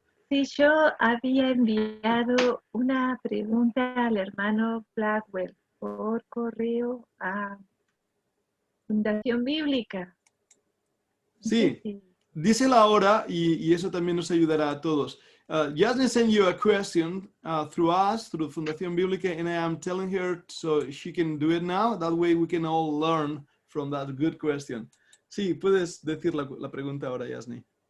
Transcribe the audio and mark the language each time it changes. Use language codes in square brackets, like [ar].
[es] Sí, yo había enviado una pregunta al hermano Blackwell por correo a Fundación Bíblica. No sé Sí, si- dísela ahora y eso también nos ayudará a todos. [en] Yasni sent you a question through us, through Fundación Bíblica, and I am telling her so she can do it now. That way we can all learn from that good question. [es] Sí, puedes decir la pregunta ahora, Yasni.